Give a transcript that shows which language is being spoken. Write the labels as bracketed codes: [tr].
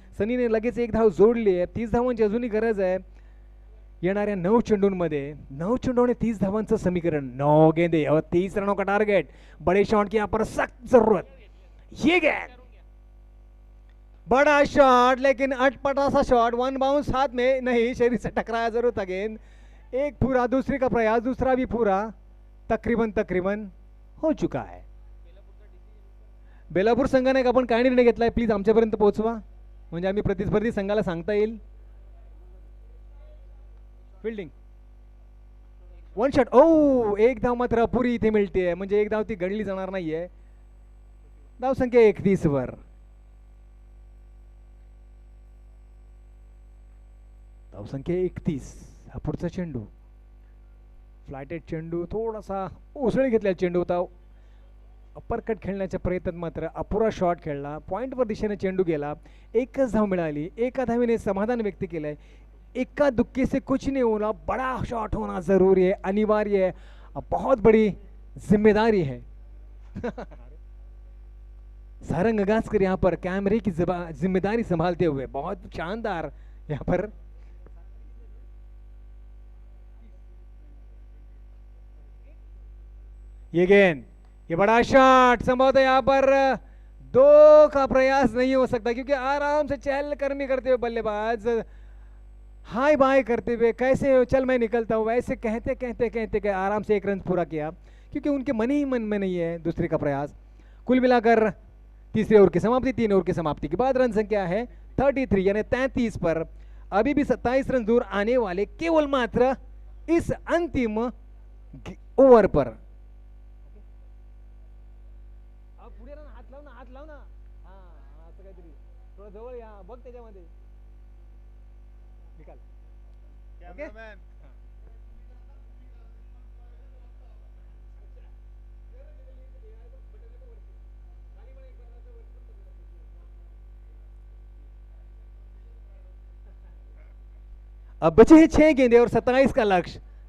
[mr] सनीने लगेच 1 धाव जोडली आहे. 30 धावांची अजूनही गरज आहे येणाऱ्या 9 चेंडूंमध्ये. 9 चेंडू आणि 30 धावांचं समीकरण. [hi] 9 गेंदे और 30 रनों का टारगेट. बड़े शॉट की यहाँ पर सख्त जरूरत. ये गेंद बड़ा शॉट, लेकिन अटपटा सा शॉट. 1 बाउंस हाथ में नहीं, शरीर से टकराया जरूर था गेंद. एक पूरा, दूसरे का प्रयास, दूसरा भी पूरा. तकरीबन हो चुका है. [mr] बेलापूर संघाने आपण काय निर्णय घेतलाय प्लीज आमच्यापर्यंत पोहोचवा, म्हणजे आम्ही प्रतिस्पर्धी संघाला सांगता येईल. Fielding 1 shot. ओ 1 धाव मात्र अपुरी इथे मिळते, म्हणजे 1 धाव ती गणली जाणार नाहीये. धाव संख्या 31 वर. धाव संख्या 31. हा पुढचा चेंडू फ्लायटेड चेंडू, थोडासा उसळी घेतलेला चेंडू होता. अपरकट खेळण्याच्या प्रयत्नात मात्र अपुरा शॉट खेळला. पॉइंटवर दिशेने चेंडू गेला. 1च धाव मिळाली. 1 धावेने समाधान व्यक्त केलंय. [hi] 1 दुक्के से कुछ नहीं होना, बड़ा शॉट होना जरूरी है, अनिवार्य है, बहुत बड़ी जिम्मेदारी है. सारंग गास्कर यहाँ पर कैमरे की जिम्मेदारी संभालते हुए बहुत शानदार यहाँ पर. ये गेंद, ये बड़ा शॉट संभवतः यहाँ पर 2 का प्रयास नहीं हो सकता, क्योंकि आराम से चहलकदमी करते हुए बल्लेबाज हाय बाय करते हुए, कैसे हो, चल मैं निकलता हूँ, वैसे कहते कहते कहते कहते आराम से एक रन पूरा किया, क्योंकि उनके मन ही मन में नहीं है दूसरे का प्रयास। कुल मिलाकर तीसरे ओवर की समाप्ति, 3 ओवर की समाप्ति के बाद रन संख्या है 33 यानी 33 पर। अभी भी 27 रन दूर आने वाले केवल मात्र इस अंतिम ओवर पर। [mr] पुढे हात लाव ना, हात लाव ना, हा असं काहीतरी थोडं जवळ या, बघ त्याच्यामध्ये निकाल। [hi] कॅमेरामॅन अब बचे हैं 6 गेंदे और 27 का लक्ष्य।